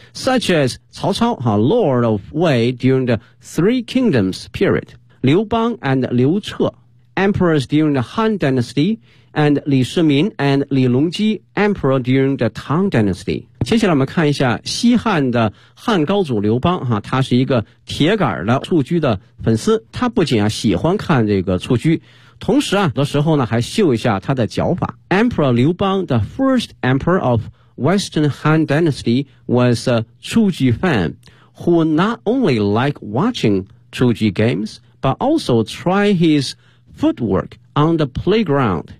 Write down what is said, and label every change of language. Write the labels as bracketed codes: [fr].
[en] Such as 曹操 Lord of Wei during the Three Kingdoms period, 刘邦 and 刘彻 emperors during the Han Dynasty, and 李世民 and 李隆基 emperor during the Tang Dynasty. [zh] 接下来我们看一下西汉的汉高祖刘邦啊，他是一个铁杆的蹴鞠的粉丝，他不仅啊喜欢看这个蹴鞠，同时啊的时候呢还秀一下他的脚法。 [en] Emperor 刘邦 the first emperor of Western Han Dynasty was a 蹴鞠 fan who not only liked watching 蹴鞠 games, but also try his footwork on the playground.